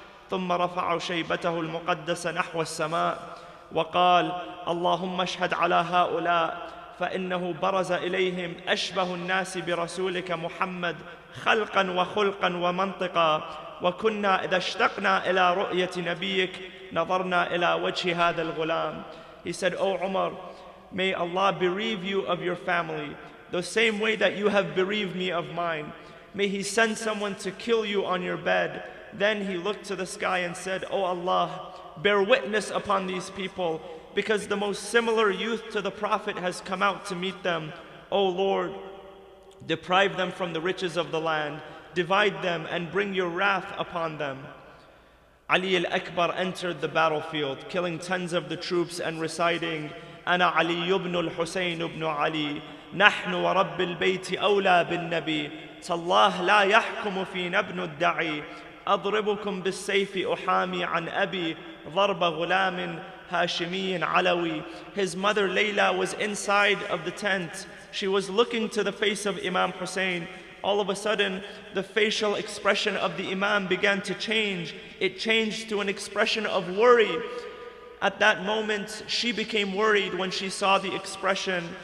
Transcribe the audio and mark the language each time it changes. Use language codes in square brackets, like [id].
[ar] ثم رفع شيبته المقدسة نحو السماء وقال اللهم اشهد على هؤلاء فإنه برز إليهم أشبه الناس برسولك محمد خلقا وخلقا ومنطقا وكنا إذا اشتقنا إلى رؤية نبيك نظرنا إلى وجه هذا الغلام. [en] He said, O Umar, may Allah bereave you of your family the same way that you have bereaved me of mine. May He send someone to kill you on your bed. Then he looked to the sky and said, O Allah, bear witness upon these people, because the most similar youth to the Prophet has come out to meet them. O Lord, deprive them from the riches of the land, divide them and bring your wrath upon them. Ali al-Akbar entered the battlefield, killing tens of the troops and reciting, [ar] أنا علي بن الحسين بن علي نحن ورب البيت أولى بالنبي تالله لا يحكم فينا ابن الدعي أضربكم بالسيف أحامي عن أبي ضرب غلام هاشمي علوي. [en] His mother Layla was inside of the tent. She was looking to the face of Imam Hussein. All of a sudden, the facial expression of the Imam began to change. It changed to an expression of worry. At that moment, she became worried when she saw the expression.